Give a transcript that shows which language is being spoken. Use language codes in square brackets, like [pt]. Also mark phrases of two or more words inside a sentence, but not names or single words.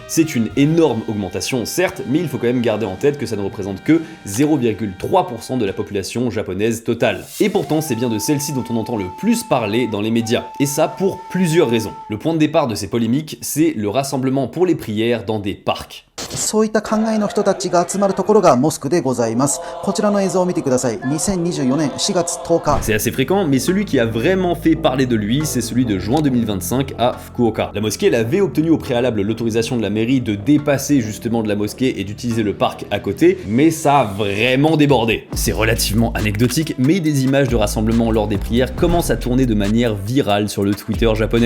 [fr] C'est une énorme augmentation certes, mais il faut quand même garder en tête que ça ne représente que 0,3% de la population japonaise totale. Et pourtant c'est bien de celle-ci dont on entend le plus parler dans les médias. Et ça pour plusieurs raisons. Le point de départ de ces polémiques, c'est le rassemblement pour les prières dans des parcs. [ja] そういった考えの人たちが集まるところがモスクでございます。こちらの映像を見てください。2024年4月10日。 [fr] C'est assez fréquent, mais celui qui a vraiment fait parler de lui, c'est celui de juin 2025 à Fukuoka. La mosquée, elle avait obtenu au préalable l'autorisation de la mairie de dépasser justement de la mosquée et d'utiliser le parc à côté, mais ça a vraiment débordé. C'est relativement anecdotique, mais des images de rassemblement lors des prières commencent à tourner de manière virale sur le Twitter japonais.